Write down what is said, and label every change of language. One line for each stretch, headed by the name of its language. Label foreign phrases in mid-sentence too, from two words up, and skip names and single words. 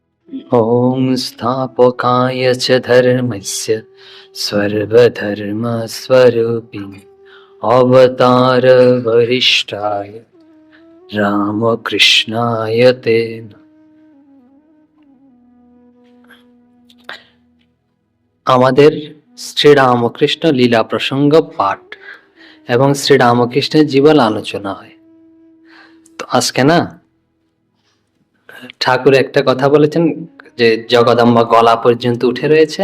Sanskrit: ॐ स्थापकाय च धर्मस्य सर्वधर्मस्वरूपिणे अवतारवरिष्ठाय रामकृष्णाय ते नमः।
Bangla: আমাদের শ্রীরামকৃষ্ণ লীলা প্রসঙ্গ পাঠ এবং শ্রীরামকৃষ্ণের জীবন আলোচনা হয়। তো আজকে না ঠাকুর একটা কথা বলেছেন যে জগদম্বা গলা পর্যন্ত উঠে রয়েছে।